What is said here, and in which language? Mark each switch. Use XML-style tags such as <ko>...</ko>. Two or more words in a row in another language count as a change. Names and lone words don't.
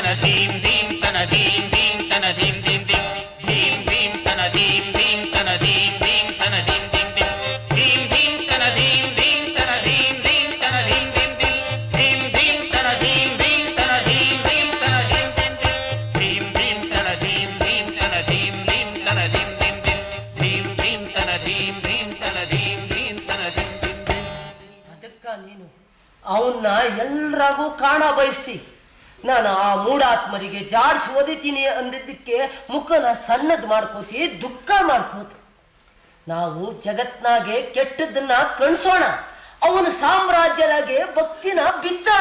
<kn>ಧೀಂ ಧೀಂ ತನ ಧೀಂ ಧೀಂ ತನ ಧೀಂ ಧೀಂ ಧೀಂ ಧೀಂ ಧೀಂ ತನ ಧೀಂ ಧೀಂ ತನ ಧೀಂ ಧೀಂ ತನ ಧೀಂ ಧೀಂ ಧೀಂ ಧೀಂ ಧೀಂ ತನ ಧೀಂ ಧೀಂ ತನ ಧೀಂ ಧೀಂ ತನ ಧೀಂ ಧೀಂ ಧೀಂ ಧೀಂ ಧೀಂ ತನ ಧೀಂ ಧೀಂ ತನ ಧೀಂ ಧೀಂ ತನ ಧೀಂ ಧೀಂ ಧೀಂ ಧೀಂ ತನ ಧೀಂ ಧೀಂ ತನ ಧೀಂ ಧೀಂ ತನ ಧೀಂ ಧೀಂ ಧೀಂ ಧೀಂ ತನ ಧೀಂ ಧೀಂ ತನ ಧೀಂ ಧೀಂ ತನ ಧೀಂ ಧೀಂ ಧೀಂ. ಅದಕ್ಕ ನೀನು ಅವನ್ನ ಎಲ್ಲರಿಗೂ ಕಾಣ ಬಯಸ್ತಿ. ನಾನು ಆ ಮೂಢಾತ್ಮರಿಗೆ ಜಾಡ್ಸಿ ಓದಿತೀನಿ ಅಂದಿದ್ದಕ್ಕೆ ಮುಖನ ಸಣ್ಣದ್ ಮಾಡ್ಕೋತಿ, ದುಃಖ ಮಾಡ್ಕೋತಿ. ನಾವು ಜಗತ್ನಾಗೆ ಕೆಟ್ಟದನ್ನ ಕಣ್ಸೋಣ, ಅವನ ಸಾಮ್ರಾಜ್ಯದಾಗೆ ಭಕ್ತಿನ ಬಿತ್ತೋಣ.</kn>